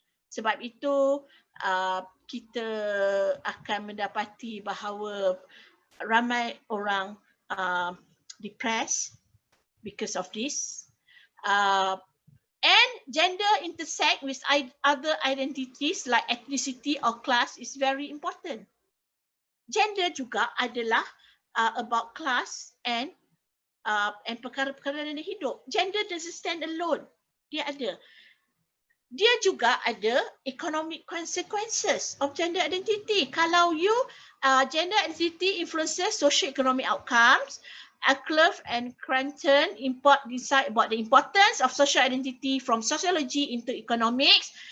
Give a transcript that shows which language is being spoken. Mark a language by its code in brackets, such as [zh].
[ms] Sebab itu, kita akan mendapati bahawa ramai orang [en] depressed because of this. And gender intersect with other identities like ethnicity or class is very important. [ms] Gender juga adalah [en] about class and [ms] perkara-perkara dalam hidup. [en] Gender doesn't stand alone. [ms] Dia juga ada [en] economic consequences of gender identity. [ms] Kalau [en] you gender identity influences socio-economic outcomes, Ackloff and Cranton decide about the importance of social identity from sociology into economics.